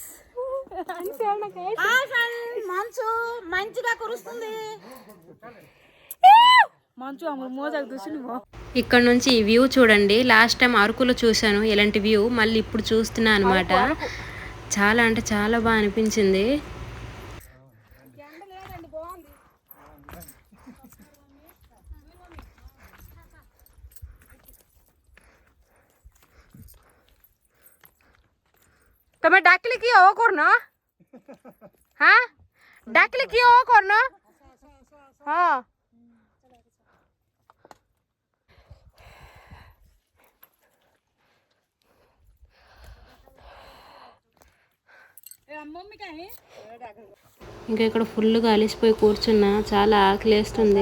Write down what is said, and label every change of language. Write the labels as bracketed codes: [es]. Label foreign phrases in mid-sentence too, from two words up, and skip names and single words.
[te] మంచు మంచిగా కురుస్తుంది. మంచు మోజాకు చూసి నువ్వు ఇక్కడ నుంచి ఈ వ్యూ చూడండి. [en] last time [te] అరకులో చూశాను ఇలాంటి వ్యూ, మళ్ళీ ఇప్పుడు చూస్తున్నా అనమాట. చాలా అంటే చాలా బాగా అనిపించింది. [gu] તમે ડાકલી કયો ઓ કોરનો હા ડાકલી કયો ઓ કોરનો હા [te] ఇంకా ఇక్కడ ఫుల్గా అలిసిపోయి కూర్చున్నా, చాలా ఆకలేస్తుంది.